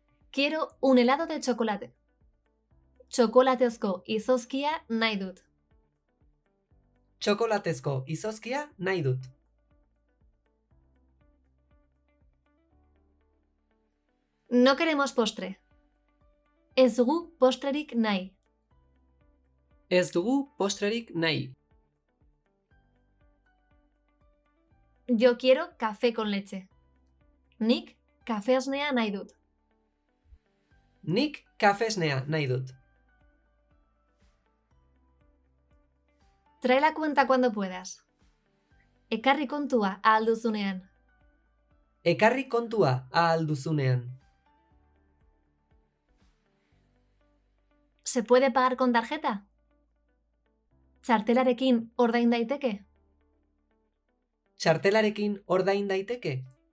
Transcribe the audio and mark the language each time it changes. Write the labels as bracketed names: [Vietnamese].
[Spanish] Quiero un helado de chocolate. [Basque] Txokolatezko izozkia nahi dut. Txokolatezko izozkia nahi dut. [Spanish] No queremos postre. [Basque] Ez dugu postrerik nahi. Ez dugu postrerik nahi. [Spanish] Yo quiero café con leche. [Basque] Nik kafesnea nahi dut. Nik kafesnea nahi dut. [Spanish] Trae la cuenta cuando puedas. [Basque] Ekarri kontua ahal duzunean. Ekarri kontua ahal duzunean. [Spanish] ¿Se puede pagar con tarjeta? [Basque] Txartelarekin ordain daiteke? Txartelarekin ordain daiteke?